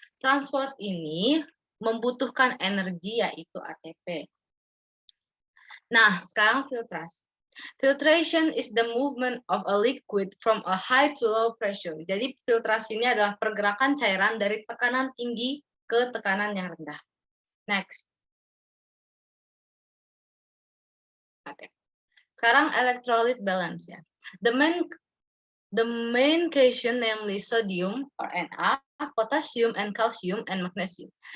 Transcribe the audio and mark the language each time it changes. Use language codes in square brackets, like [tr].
[id] Transport ini membutuhkan energi yaitu ATP. Nah, sekarang filtrasi. [en] Filtration is the movement of a liquid from a high to low pressure. [id] Jadi filtrasi ini adalah pergerakan cairan dari tekanan tinggi ke tekanan yang rendah. [en] Next. [id] Oke. Sekarang [en] electrolyte balance ya. The main cation, namely sodium or Na, potassium and calcium and magnesium.